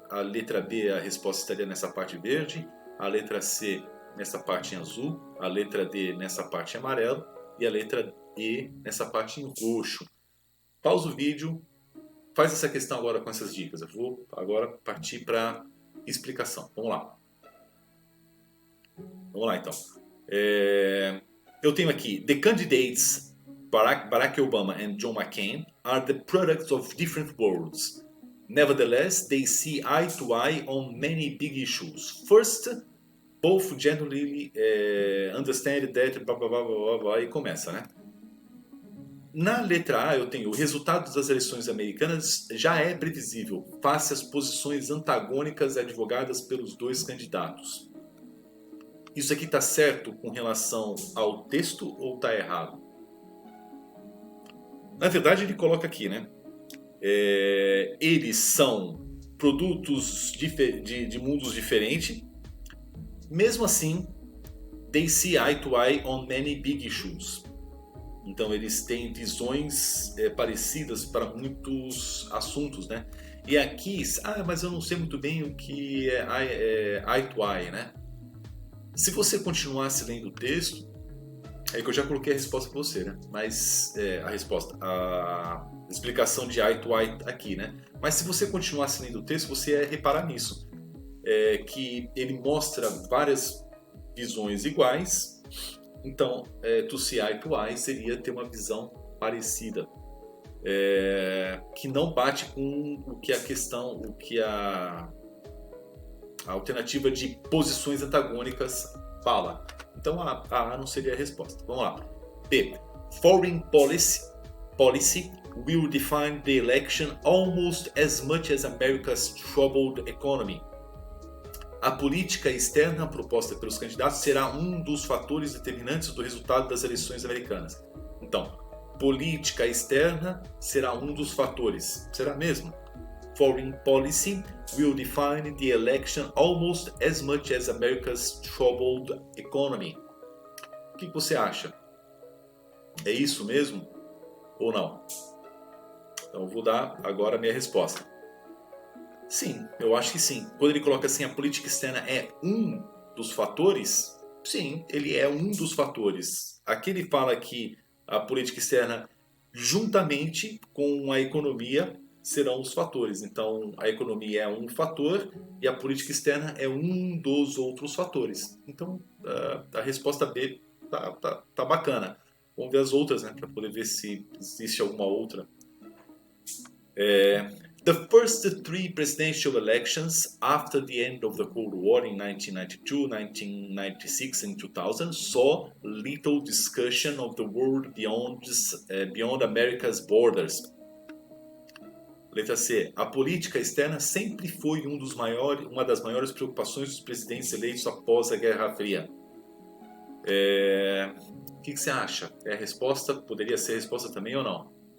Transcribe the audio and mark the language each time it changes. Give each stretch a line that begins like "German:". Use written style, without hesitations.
Portuguese: A letra B, a resposta estaria nessa parte verde. A letra C, nessa parte em azul. A letra D, nessa parte em amarelo. E a letra E nessa parte em roxo. Pausa o vídeo, faz essa questão agora com essas dicas. Eu vou agora partir para explicação. Vamos lá. Vamos lá então. Eu tenho aqui:
English: The candidates Barack Obama and John McCain are the products of different worlds. Nevertheless, they see eye to eye on many big issues. First, both genuinely understand that blá, blá, blá, blá, blá,
Portuguese: e começa, né? Na letra A eu tenho: o resultado das eleições americanas já é previsível, face às posições antagônicas advogadas pelos dois candidatos. Isso aqui está certo com relação ao texto ou está errado? Na verdade ele coloca aqui, né? Eles são produtos de mundos diferentes. Mesmo assim,
English: they see eye to eye on many big issues.
Portuguese: Então eles têm visões parecidas para muitos assuntos, né? E aqui, mas eu não sei muito bem o que é eye to eye, né? Se você continuasse lendo o texto, é que eu já coloquei a resposta para você, né? Mas a explicação de eye to eye aqui, né? Mas se você continuasse lendo o texto, você ia reparar nisso, que ele mostra várias visões iguais. Então,
English: to see eye to eye
Portuguese: seria ter uma visão parecida, que não bate com o que a alternativa de posições antagônicas fala. Então, a A não seria a resposta. Vamos lá. B.
English: Foreign policy will define the election almost as much as America's troubled economy.
Portuguese: A política externa proposta pelos candidatos será um dos fatores determinantes do resultado das eleições americanas. Então, política externa será um dos fatores. Será mesmo?
English: Foreign policy will define the election almost as much as America's troubled economy.
Portuguese: O que você acha? É isso mesmo ou não? Então, eu vou dar agora a minha resposta. Sim, eu acho que sim. Quando ele coloca assim, a política externa é um dos fatores, sim, ele é um dos fatores. Aqui ele fala que a política externa, juntamente com a economia, serão os fatores. Então, a economia é um fator e a política externa é um dos outros fatores. Então, a resposta B tá bacana. Vamos ver as outras, né, para poder ver se existe alguma outra.
English: The first three presidential elections after the end of the Cold War in 1992, 1996 and 2000 saw little discussion of the world beyond America's borders.
Portuguese: Letra C. A política externa sempre foi uma das maiores preocupações dos presidentes eleitos após a Guerra Fria. O que você acha? É a resposta? Poderia ser a resposta também ou não?